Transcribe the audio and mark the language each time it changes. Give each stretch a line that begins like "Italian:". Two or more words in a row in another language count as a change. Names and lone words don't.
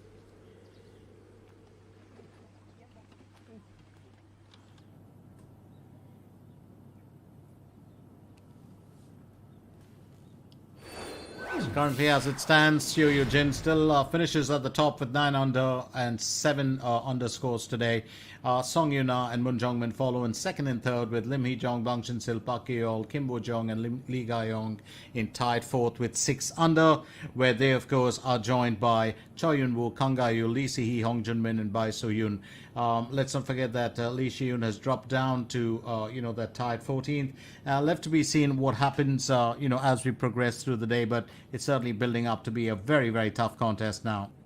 English: Currently, as it stands, Xiu Yujin still finishes at the top with 9 under and 7 underscores today. Song Yuna and Moon Jongmin follow in second and third, with Lim Hee Jong, Bang Chin Sil, Park Yeol, Kim Bo Jong, and Lee Ga Yong in tied fourth with 6 under, where they, of course, are joined by Choi Yun Woo, Kang Ga Yu, Lee Si Hee, Hong Jun Min, and Bai So Yoon. Let's not forget that Lee Si Yoon has dropped down to that tied 14th. Left to be seen what happens as we progress through the day, but it's certainly building up to be a very, very tough contest now.